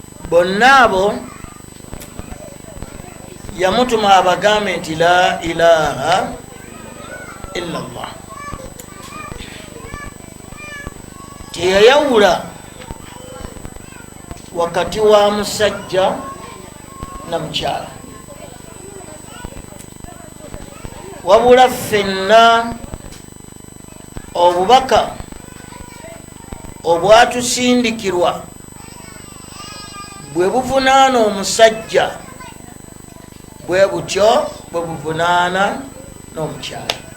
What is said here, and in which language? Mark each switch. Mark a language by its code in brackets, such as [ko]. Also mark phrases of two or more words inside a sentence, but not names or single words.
[lg] bonna abo yamutuma abagambe nti [ar] لا إله إلا الله. [lg] Teyayawula wakati wa musajja na mukyala, wabula ffenna obubaka obwatusindikirwa bwe buvunaana omusajja bwe butyo bwe buvunaana n'omukyala.